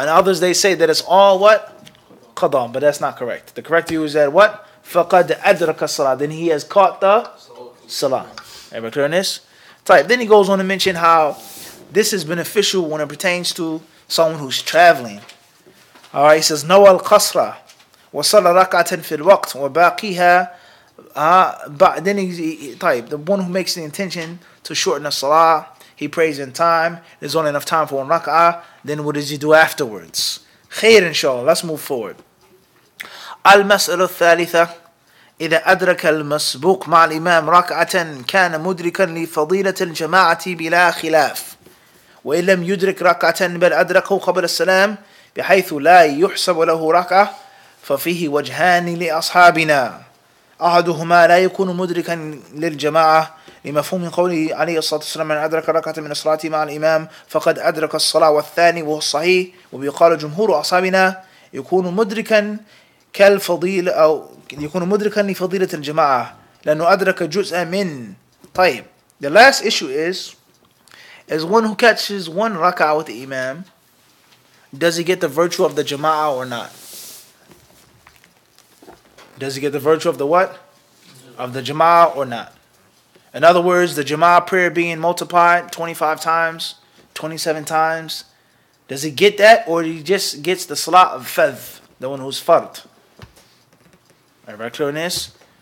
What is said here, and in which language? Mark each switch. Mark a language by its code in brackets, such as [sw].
[en] And others they say that it's all what? Qada. But that's not correct. The correct view is that what? [ar] فَقَدْ أَدْرَكَ الصَّلَاةِ. [en] Then he has caught the salah. Everybody clear on this? Type. Then he goes on to mention how this is beneficial when it pertains to someone who's traveling. [ar] Alright, he says, نَوَى الْقَصْرَ وَصَلَّ رَكْعَةً فِي الْوَقْتِ وَبَاقِيهَا. [en] Then he type, the one who makes the intention to shorten the salah, he prays in time, there's only enough time for one rak'ah, then what does he do afterwards? Khair inshallah, let's move forward. [ar] المسألة الثالثة إذا أدرك المسبوق مع الإمام ركعة كان مدركا لفضيلة الجماعة بلا خلاف وإن لم يدرك ركعة بل أدركه قبل السلام بحيث لا يحسب له ركعة ففيه وجهان لأصحابنا أحدهما لا يكون مدركا للجماعة لمفهوم قوله عليه الصلاة والسلام من أدرك ركعة من الصلاة مع الإمام فقد أدرك الصلاة والثاني وهو الصحيح وبيقال جمهور أصحابنا يكون مدركا كالفضيلة أو يكون مدركا لفضيلة الجماعة لأنه أدرك جزءا من. [en] طيب, the last issue is one who catches one rak'ah with the imam, does he get the virtue of the jama'ah or not? Does he get the virtue of the what? Of the jama'ah or not? In other words, the jama'ah prayer being multiplied 25 times, 27 times, does he get that or he just gets the salah of fadh, the one who's fard? Everybody clear on this?